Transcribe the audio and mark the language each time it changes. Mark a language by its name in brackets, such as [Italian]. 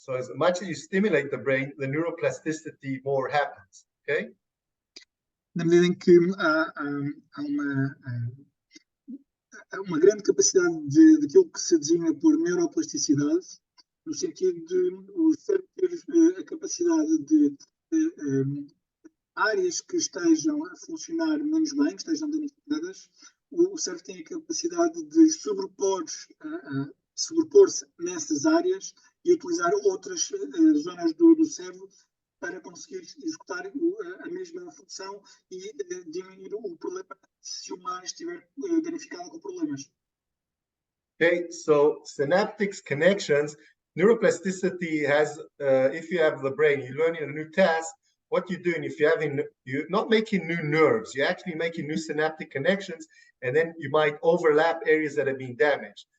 [English] So as much as you stimulate the brain, the neuroplasticity more happens, okay? [Portuguese] Na medida em que há uma grande capacidade daquilo que se designa por neuroplasticidade, no sentido de o cérebro ter a capacidade de áreas que estejam a funcionar menos bem, que estejam danificadas, o cérebro tem a capacidade de sobrepor-se nessas áreas e utilizar outras zonas do cérebro para conseguir executar a mesma função e diminuir o problema se uma área estiver danificada com problemas. [English] Okay, so synaptic connections, neuroplasticity has, if you have the brain, you're learning a new task, what you're doing, if you're not making new nerves, you're actually making new synaptic connections, and then you might overlap areas that have been damaged.